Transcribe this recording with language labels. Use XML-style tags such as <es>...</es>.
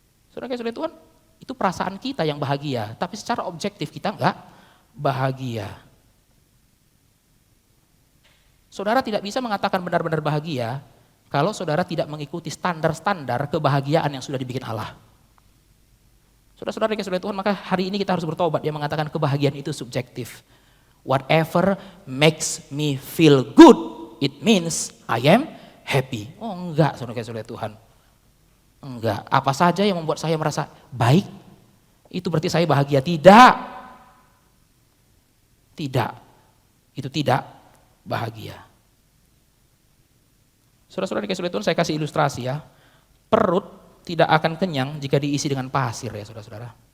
<id>Saudara kasih oleh Tuhan, itu perasaan kita yang bahagia, tapi secara objektif kita enggak bahagia. Saudara tidak bisa mengatakan benar-benar bahagia kalau saudara tidak mengikuti standar-standar kebahagiaan yang sudah dibikin Allah. Saudara-saudara yang oleh Tuhan, maka hari ini kita harus bertobat. Dia mengatakan kebahagiaan itu subjektif.</id> <en>Whatever makes me feel good, it means I am happy.</en> <id>Oh enggak, saudara oleh Tuhan. Enggak, apa saja yang membuat saya merasa baik, itu berarti saya bahagia. Tidak. Tidak. Itu tidak bahagia. Saudara-saudara dikasih oleh Tuhan, saya kasih ilustrasi ya. Perut tidak akan kenyang jika diisi dengan pasir ya saudara-saudara.</id>